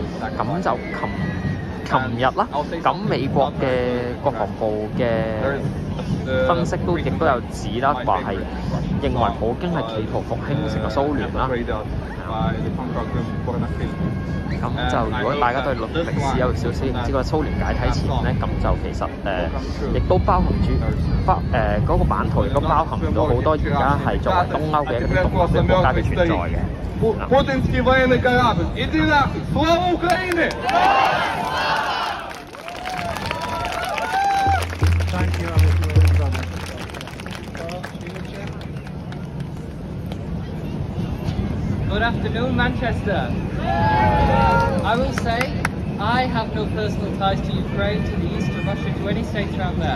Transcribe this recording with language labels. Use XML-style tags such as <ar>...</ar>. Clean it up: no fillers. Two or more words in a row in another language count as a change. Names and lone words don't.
<yue>咁就琴日啦，咁美國嘅國防部嘅分析亦都有指啦，話係認為普京係企圖復興成個蘇聯啦。咁就如果大家對歷史有少少唔知個蘇聯解體前咧，咁就其實亦都包含住嗰個版圖亦都包含咗好多而家係作為東歐嘅一啲獨立嘅國家嘅存在嘅。</yue> <uk>Путінський воєнний корабль. Іди нахуй! Слава Україні!</uk> <en>Good afternoon, Manchester. I will say, I have no personal ties to Ukraine, to the east of Russia, to any states around there.</en>